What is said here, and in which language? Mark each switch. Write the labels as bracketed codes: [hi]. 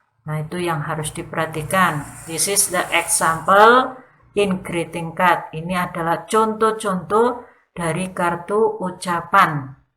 [id] Nah, itu yang harus diperhatikan. [en] This is the example in greeting card. [id] Ini adalah contoh-contoh dari kartu ucapan.